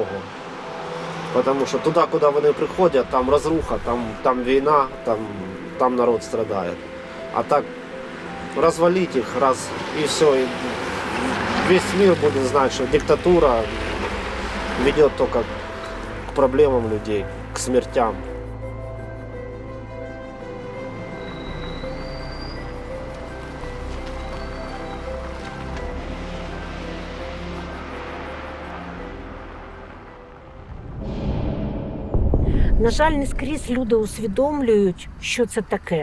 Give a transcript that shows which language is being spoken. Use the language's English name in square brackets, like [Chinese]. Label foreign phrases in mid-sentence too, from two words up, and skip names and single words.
[Ukrainian] Тому що туди, куди вони приходять, там розруха, там війна, там народ страдає. А так розвалить їх раз і все, і весь мир буде знати, що диктатура веде тільки к проблемам людей, к смертям. На жаль, не скрізь люди усвідомлюють, що це таке.